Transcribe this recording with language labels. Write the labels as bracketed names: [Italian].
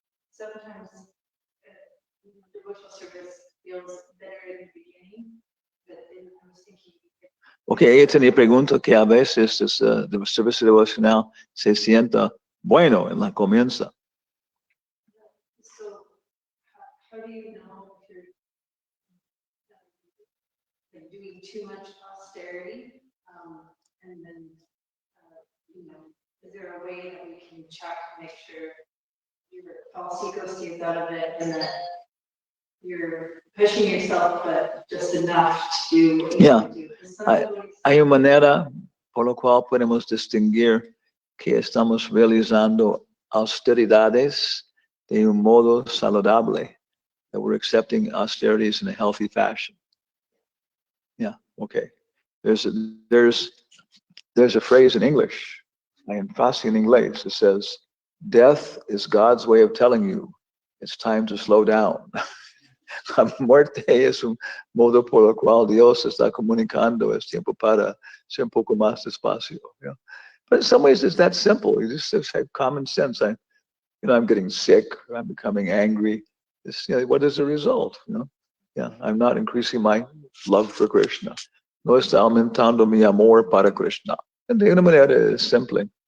[English] Sometimes devotional service feels better in the beginning, but then I was thinking. [Spanish] Okay, ella tenía pregunta que a veces el servicio devocional se sienta bueno en la comienza. [English] So, how do you know if you're like doing too much austerity? And then, is there a way that we can check to make sure your false ego stays out of it and that you're pushing yourself, but just enough to do what you want to do? [Spanish] Hay una manera por la cual podemos distinguir que estamos realizando austeridades de un modo saludable, [English] that we're accepting austerities in a healthy fashion. [Spanish] Yeah, okay. [English] There's a phrase in English, [Spanish] en frase en inglés, [English] it says, death is God's way of telling you it's time to slow down. [Spanish] La muerte es un modo por el cual Dios está comunicando, es tiempo para ser un poco más despacio. [English] But in some ways it's that simple. You just have common sense. I'm getting sick, or I'm becoming angry. What is the result? Yeah, I'm not increasing my love for Krishna. [Spanish] No está aumentando mi amor para Krishna. And de una manera simple.